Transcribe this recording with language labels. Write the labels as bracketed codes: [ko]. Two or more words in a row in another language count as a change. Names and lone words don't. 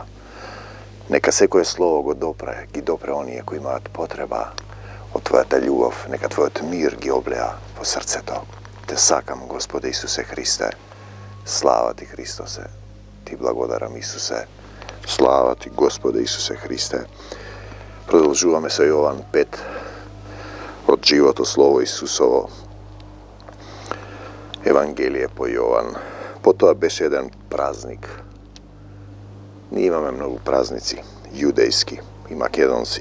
[mk] Нека се које слово го допре, ги допре оније који имат потреба од твоја та љубав, нека твој мир ги облеја по срце то. Те сакам, Господе Исусе Христе, слава ти Христосе, ти благодарам Исусе, слава ти Господе Исусе Христе. Продолжуваме со Јован 5 од живото слово Исусово. Евангелие по Јован. Потоа беше еден празник. Ние имаме многу празници, јудејски и македонци.